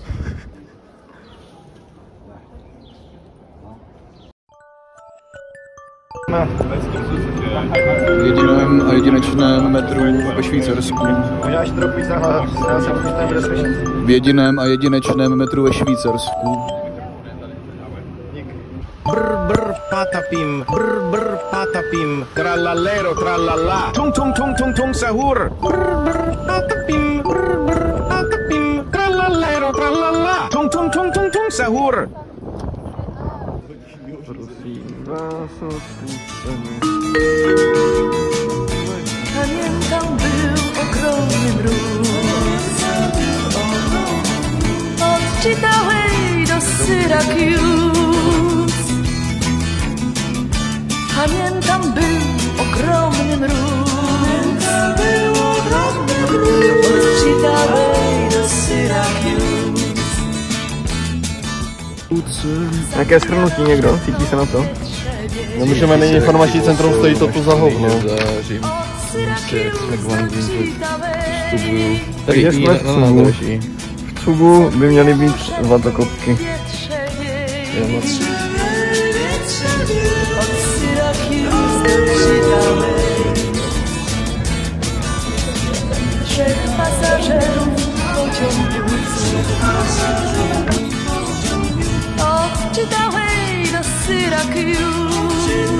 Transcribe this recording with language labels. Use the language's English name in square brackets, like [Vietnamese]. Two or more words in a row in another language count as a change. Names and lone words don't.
[Czech] V jediném a jedinečném metru ve Švýcarsku. Možná ještě trochu víc nahlas, já jsem už nebude slyšet. V jediném a jedinečném metru ve Švýcarsku. Brr patapim, tralalero tralala, tung tung tung tung tung sahur. Brr patapim, tralalero tralala, tung tung tung tung tung sahur. [Polish] Pamiętam, był ogromny mróz od Chitaway do Syracuse. Pamiętam, był ogromny mróz od Chitaway do Syracuse. [Czech] Jaké shrnutí někdo? Cítí se na to? No můžeme, není informační centrum, stojí to tu za hovno. Takže jsme v Cugu. V Cugu by měly být zlatokopky. [Polish] Trzech pasażerów pociągu od Chitaway do Syracuse.